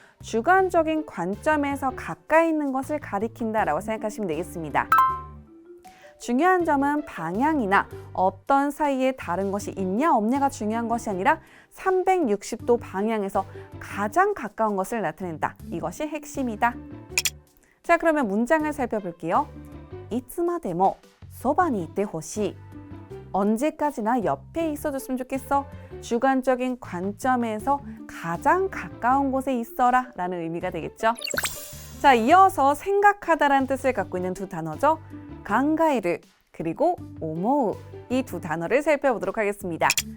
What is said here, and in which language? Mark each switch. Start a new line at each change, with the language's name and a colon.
Korean: 주관적인 관점에서 가까이 있는 것을 가리킨다라고 생각하시면 되겠습니다. 중요한 점은 방향이나 어떤 사이에 다른 것이 있냐 없냐가 중요한 것이 아니라 360도 방향에서 가장 가까운 것을 나타낸다. 이것이 핵심이다. 자, 그러면 문장을 살펴볼게요.
Japanese: いつまでもそばにいてほしい.
Korean: 언제까지나 옆에 있어줬으면 좋겠어. 주관적인 관점에서 가장 가까운 곳에 있어라 라는 의미가 되겠죠. 자, 이어서 생각하다라는 뜻을 갖고 있는 두 단어죠. 강가에르 그리고 오모우 이 두 단어를 살펴보도록 하겠습니다.